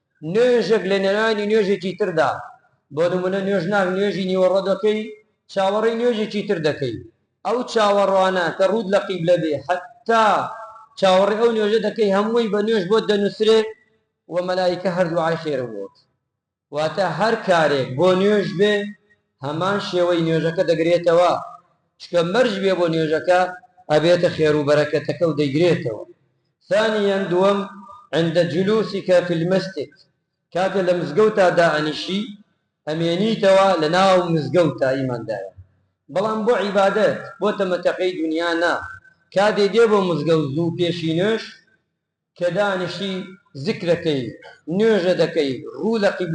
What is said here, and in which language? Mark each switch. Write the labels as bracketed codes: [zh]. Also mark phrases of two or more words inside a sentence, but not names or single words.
[ckb] نوێژێک لە نێوانی نوێژێکی تردا بۆ نمونە نوێژ ناک نوێژی نیوەڕۆ دەکەی چاوەڕێی نوێژێکی تر دەکەی ئەو چاوەڕوانە کە ڕوود لە قیبلە بێ حتا چاوەڕێ ئەو نوێژە دەکەی هەمووی بە نوێژ بۆ دەنووسرێ و مەلایکە هەر دوعای خێرە بۆت واتە هەر کارێک بۆ نوێژ بێ هەمان شێوەی نوێژەکە دەگرێتەوە چکە مەرج بێ بۆ نوێژەکە ئەبێتە خێر و بەرەکەتەکە و دەیگرێتەوە. ثانيا دووەم [ar] عند جلوسك في المسجد [ckb] کاتێ لە مزگەوتا دائەنیشی ئەمێنیتەوە لە ناو مزگەوتا ئیماندارە بەڵام بۆ عیبادەت بۆ تەمەتەقەی دنیا نا کاتێ دێ بۆ مزگەوت زوو پێشی نوێژ کە دانیشی ذکرەکەی نوێژە دەکەی ڕوو لە قیبلە